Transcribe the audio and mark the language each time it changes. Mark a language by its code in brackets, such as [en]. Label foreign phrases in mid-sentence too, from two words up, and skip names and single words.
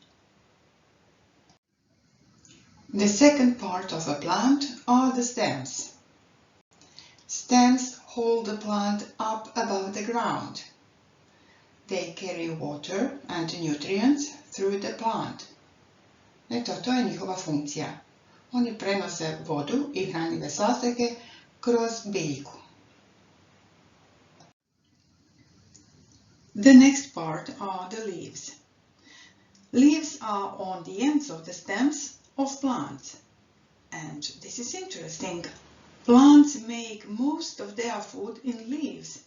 [en] The second part of a plant are the stems. Stems hold the plant up above the ground. They carry water and nutrients through the plant. [hr] Eto, to je njihova funkcija. Oni prenose vodu i hranjive sastojke kroz biljku. [en] The next part are the leaves. Leaves are on the ends of the stems of plants. And this is interesting. Plants make most of their food in leaves.